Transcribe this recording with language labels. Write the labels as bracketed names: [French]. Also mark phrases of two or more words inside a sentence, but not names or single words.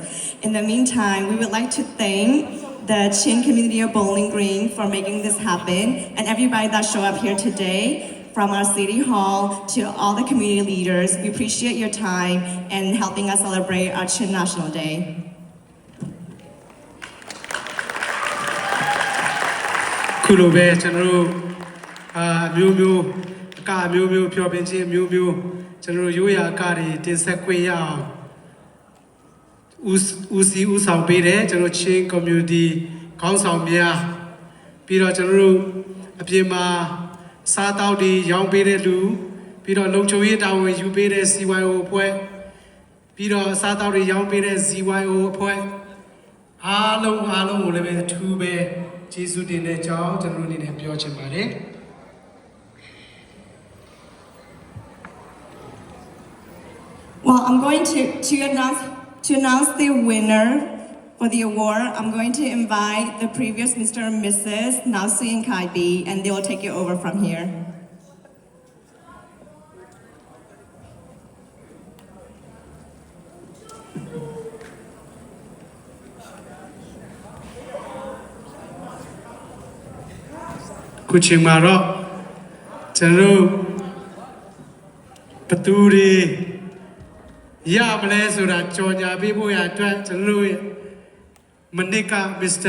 [English] In the meantime, we would like to thank the Chin Community of Bowling Green for making this happen, and everybody that showed up here today, from our City Hall to all the community leaders. We appreciate your time and helping us celebrate our Chin National Day. [Burmese] ခုလိုပဲကျွန်တော်တို့မျိုးမျိုးအကမျိုးမျိုးဖြောပြခြင်းမျိုးမျိုးကျွန်တော်တို့ရိုးရာအကတွေတင်ဆက်ခွင့်ရအောင် ဦးဆောင်ပေးတယ်ကျွန်တော်ချင်း community ခေါင်းဆောင်များပြီးတော့ကျွန်တော်တို့အပြင်မှာစားတောက်တွေရောင်းပေးတဲ့လူပြီးတော့လုံခြုံရေးတာဝန်ယူပေးတဲ့ CYO အဖွဲ့ပြီးတော့စားတောက်တွေရောင်းပေးတဲ့ ZYO အဖွဲ့အားလုံးကိုလည်းပဲအထူးပဲကျေးဇူးတင်တဲ့အကြောင်းကျွန်တော်တို့အနေနဲ့ပြောချင်ပါတယ် [English] Well, I'm going to announce the winner for the award. I'm going to invite the previous Mr. and Mrs. Nasu and Kaibi, and they will take it over from here. Kuchimaro, Chanu, Paturi, Yablesura, Jonya, Bibuya, Chanu, Manika, Mr.